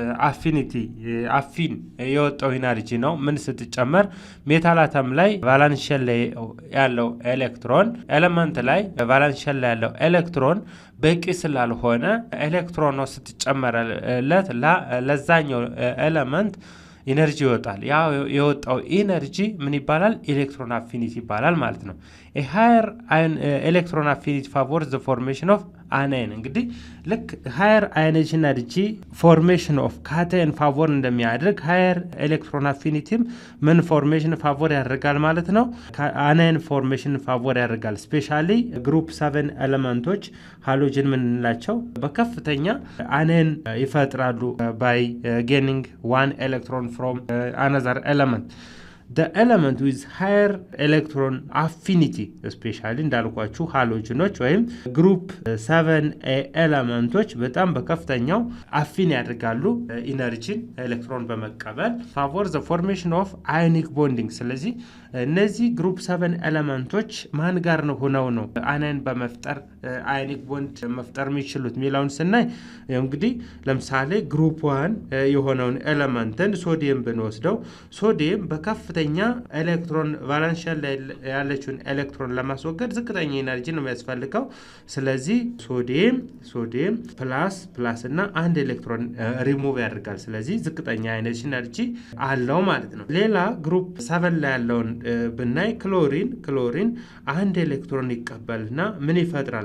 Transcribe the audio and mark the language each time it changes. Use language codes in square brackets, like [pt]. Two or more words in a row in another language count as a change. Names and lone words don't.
[am] አፊን የወጣው ኢነርጂ ነው። ምን ስትጨመር [en] metal atom [am] ላይ [en] valence shell [am] ላይ ያለው ኤሌክትሮን ኤሌመንት ላይ [en] valence shell [am] ላይ ያለው ኤሌክትሮን በቂ ስላልሆነ ኤሌክትሮን ነው ስትጨመረለት ለዛኛው ኤሌመንት ኢነርጂ ይወጣል። ያ የወጣው ኢነርጂ ምን ይባላል? [en] electron affinity [am] ይባላል ማለት ነው። [en] a higher electron affinity favors the formation of anion። [am] እንግዲህ ልክ [en] higher ionization energy formation of cation favor [am] እንደሚያደርግ [en] higher electron affinity [am] ምን [en] formation favor [am] ያደርጋል ማለት ነው? [en] anion formation favor [am] ያደርጋል። ስፔሻሊ ግሩፕ 7 ኤሌመንቶች ሃሎጅን ምንላቸው በከፍተኛ anion ይፈጥራሉ [en] by gaining one electron from another element። the element with higher electron affinity especially [am] እንዳልኳችሁ ሃሎጅኖች ወይም ግሩፕ 7 ኤሌመንቶች በጣም በከፍተኛው አፊን ያደርጋሉ ኢነርጂን ኤሌክትሮን በመቀበል [en] favor the formation of ionic bonding። [am] ስለዚህ እነዚህ ግሩፕ 7 ኤሌመንቶች ማን ጋር ነው ሆነው ነው አናይን በመፍጠር [en] ionic bond [am] መፍጠር የሚችሉት ሚላውን ስናይ እንግዲህ ለምሳሌ ግሩፕ 1 የሆነውን ኤሌመንትን ሶዲየም ብንወስደው ሶዲየም በከፍተኛ ኤሌክትሮን [en] valence shell [am] ላይ ያለችውን ኤሌክትሮን ለማስወገድ ዝቅተኛ ኢነርጂ ነው የሚያስፈልገው። ስለዚህ ሶዲየም ፕላስ እና አንድ ኤሌክትሮን ሪሙቭ ያደርጋል። ስለዚህ ዝቅተኛ ኢነርጂ አለው ማለት ነው። ሌላ ግሩፕ 7 ላይ ያለውን ብናይ ክሎሪን አንድ ኤሌክትሮን ይቀበልና ምን ይፈጥራል?